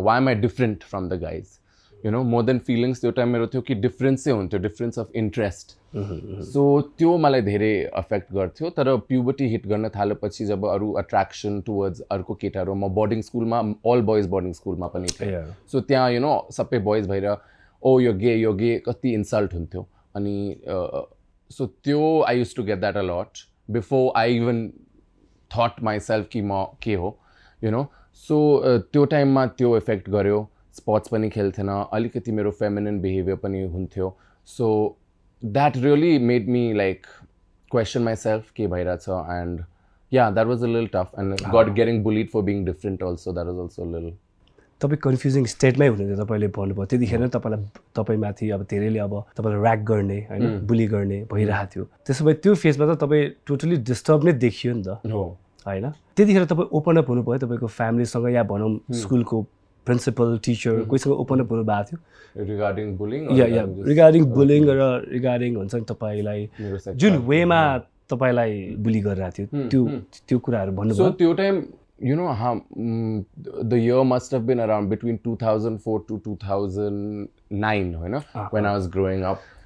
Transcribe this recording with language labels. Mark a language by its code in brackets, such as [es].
[en] Why am I different from the guys, you know, more than feelings. [ne] त्यो time मेरो थियो कि डिफ्रेन्सै हुन्थ्यो, [en] Difference of interest. [ne] सो त्यो मलाई धेरै अफेक्ट गर्थ्यो. तर प्युबर्टी हिट गर्न थालेपछि जब अरू अट्र्याक्सन टुवर्ड्स अर्को केटाहरू, म बोर्डिङ स्कुलमा अल बोइज बोर्डिङ स्कुलमा पनि थिएँ. सो त्यहाँ यु नो सबै बोइज भएर ओ यो गे कति इन्सल्ट हुन्थ्यो. [en] अनि सो त्यो I use to get that a lot before I even thought myself [ne] कि म के हो, [en] You know. [ne] सो त्यो टाइममा त्यो इफेक्ट गर्यो. स्पोर्ट्स पनि खेल्थेन, अलिकति मेरो फेमिनिन बिहेभियर पनि हुन्थ्यो. [en] so that really made me like question myself [ne] के भइरहेछ. [en] And yeah that was a little tough and got getting bullied for being different also. That was also little. [ne] तपाईँ confusing स्टेटमै हुनुहुन्थ्यो. तपाईँले भन्नुभयो त्यतिखेर नै तपाईँमाथि अब धेरैले अब तपाईँलाई ऱ्याक गर्ने होइन बुली गर्ने भइरहेको थियो. त्यसो भए त्यो फेजमा त तपाईँ टोटली डिस्टर्ब नै देखियो नि त होइन? त्यतिखेर तपाईँ ओपन अप हुनुभयो तपाईँको फ्यामिलीसँग या भनौँ स्कुलको प्रिन्सिपल टिचर कोहीसँग ओपन अप हुनु भएको थियो [en] Regarding bullying? [ne] रिगार्डिङ बुलिङ र रिगार्डिङ हुन्छ नि तपाईँलाई जुन वेमा तपाईँलाई बुली गरिरहेको थियो त्यो कुराहरू भन्नुभयो? सो त्यो time [en] you know the year must have been around between 2004 to 2009 होइन when I was growing up.